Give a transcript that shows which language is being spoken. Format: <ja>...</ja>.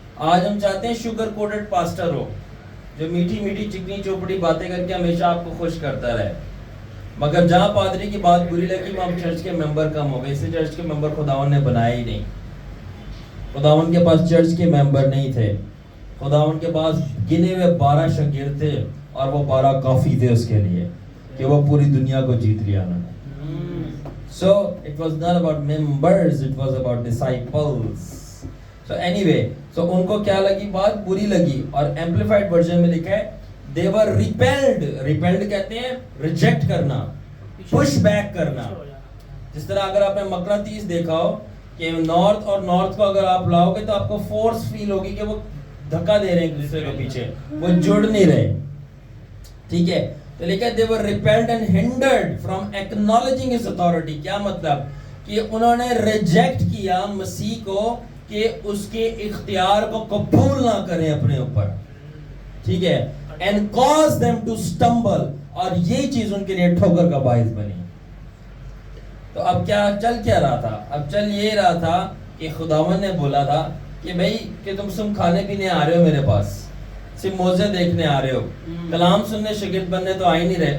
<ur>آج ہم چاہتے ہیں شوگر کوٹڈ پاسٹر ہو جو میٹھی میٹھی چکنی چوپڑی باتیں کر کے ہمیشہ آپ کو خوش کرتا رہے، مگر جہاں پادری کی بات بری لگی وہاں چرچ کے ممبر کم ہو گئے. اس سے چرچ کے ممبر خداون نے بنایا ہی نہیں. خداون کے پاس چرچ کے ممبر نہیں تھے. خداون کے پاس گنے ہوئے 12 شاگرد تھے اور وہ 12 کافی تھے اس کے لیے کہ وہ پوری دنیا کو جیت لیا انہوں نے.</ur> <en>So it was not about members, it was about disciples.</en> <ur>So anyway, so ان کو کیا لگی؟ بات بری لگی. اور ایمپلیفائڈ ورژن میں لکھا ہے</ur> <en>they were repelled.</en> <ur>repelled کہتے ہیں ریجیکٹ کرنا،</ur> <en>push back</en> <ur>کرنا. جس طرح اگر آپ نے مقناطیس دیکھا ہو کہ نارتھ اور نارتھ کو اگر آپ لاؤ گے تو آپ کو فورس فیل ہوگی کہ وہ دھکا دے رہے ہیں ایک دوسرے کے پیچھے، وہ جڑ نہیں رہے. ٹھیک ہے. تو لکھا ہے</ur> <en>they were repelled and hindered from acknowledging his authority.</en> <ur>کیا مطلب؟ کہ انہوں نے ریجیکٹ کیا مسیح کو کہ اس کے اختیار کو قبول نہ کریں اپنے اوپر. ٹھیک ہے.</ur> <en>and cause them to stumble.</en> <ur>اور یہ چیز ان کے لیے ٹھوکر کا باعث بنی. تو اب کیا چل کیا رہا تھا؟ اب چل یہ رہا تھا کہ خداوند نے بولا تھا کہ بھائی کہ تم کھانے پینے آ رہے ہو میرے پاس، صرف موزے دیکھنے آ رہے ہو، کلام سننے شاگرد بننے تو آ ہی نہیں رہے.</ur>